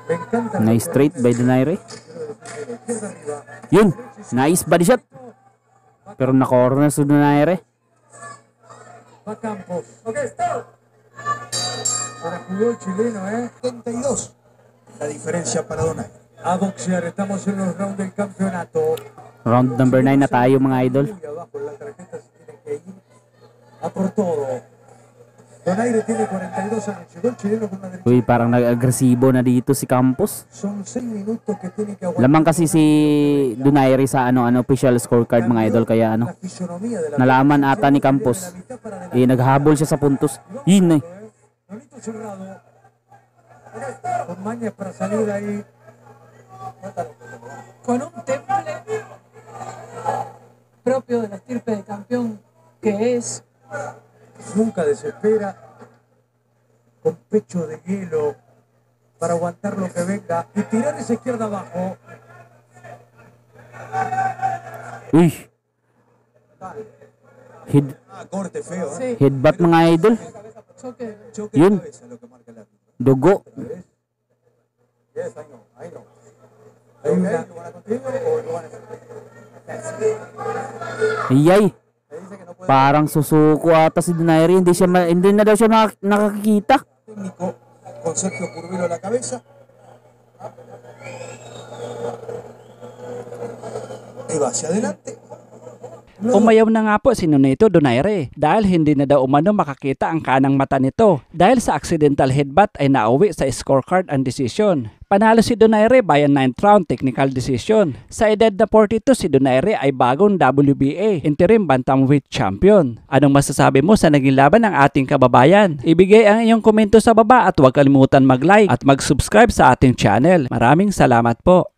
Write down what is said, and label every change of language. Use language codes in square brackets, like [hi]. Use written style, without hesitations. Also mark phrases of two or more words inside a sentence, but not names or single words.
[es] encanta. [en] Nice straight by Donaire. [es] De la izquierda arriba. [tl] Yun, [en] nice body shot. [tl] Pero na-corner si Donaire. [es] Va Campos. Ahora jugó el chileno, 72. La diferencia para Donaire. A boxear, estamos en los rounds del campeonato. [en] Round number 9 [tl] na tayo mga idol. [es] Muy abajo en la tarjeta se tiene que ir a por todo. Donaire tiene 42 años. Llegó el chileno con una derecha. [tl] Uy, parang nag-agresibo na dito si Campos. [es] Son 6 minutos que tiene que aguantar. [tl] Lamang kasi si Donaire sa [en] official scorecard [tl] mga idol, kaya [es] La fisonomía de la [tl] nalaman ata ni Campos. Naghabol siya sa puntos. Yun eh. [es] Nonito cerrado. Con mañas para salir ahí. Con un temple propio de la estirpe de campeón que es, Nunca desespera. Con pecho de hielo para aguantar lo que venga y tirar esa izquierda abajo. Uy. Head, Corte feo. sí, [tl] headbutt mga idol. [es] choque. Choque [tl] Yun. [es] de cabeza lo que marca el árbitro. [tl] Dugo. [en] Yes, I know, I know. [es] Hay una. Iyay. [tl] Parang susuko ata si Donaire. Hindi na daw siya nakakikita. [es] Técnico con Sergio Curvelo a la cabeza. Y va hacia adelante. [tl] Umayaw na nga po si Nonito Donaire dahil hindi na daw umano makakita ang kanang mata nito. Dahil sa [en] accidental headbutt [tl] ay nauwi sa [en] scorecard and decision. [tl] Panalo si Donaire [en] by a 9th round technical decision. [tl] Sa edad na 42 si Donaire ay bagong [en] WBA interim bantamweight champion. [tl] Anong masasabi mo sa naging laban ng ating kababayan? Ibigay ang iyong komento sa baba at huwag kalimutan mag-like at mag-subscribe sa ating channel. Maraming salamat po.